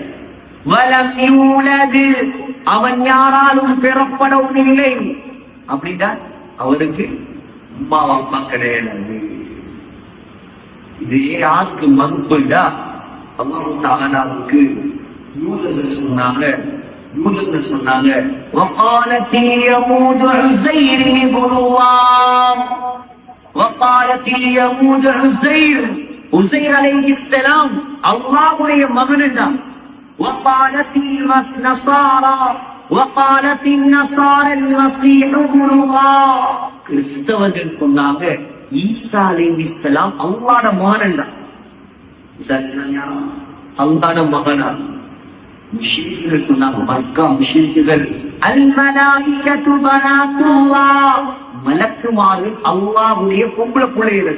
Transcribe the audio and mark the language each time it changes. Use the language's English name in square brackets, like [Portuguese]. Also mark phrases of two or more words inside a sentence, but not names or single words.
[Arabic] ولم يولد [Tamil] அவன் யாராலும் பெறப்படவும் இல்லை. அப்படின்னா அவனுக்கு அம்மா அப்பா கிடையாது. இது யாருக்கு மறுப்புடா? அல்லாஹ் தஆலாவுக்கு யூதர்கள் சொன்னாங்க [Arabic] وقالت اليهود عزير ابن الله وقالت اليهود عزير عليه السلام [Tamil] அல்லாஹ்வுடைய மகன்டா. [Arabic] وقالت النصارى المسيح ابن الله [Tamil] கிறிஸ்தவர்கள் சொன்னாங்க ஈசா அலைஹிஸ்ஸலாம் அல்லாஹ்வுடைய மகன்டா. ஈசா அலைஹிஸ்ஸலாம் அல்லாஹ்வுடைய மகனா. முஷ்ரிக்குகள் சொன்னாங்க மக்கா முஷ்ரிக்குகள் [Arabic] الملائكة بنات الله [Tamil] மலக்குமார்கள் அல்லாஹ்வுடைய பொம்பளை பிள்ளைகள்.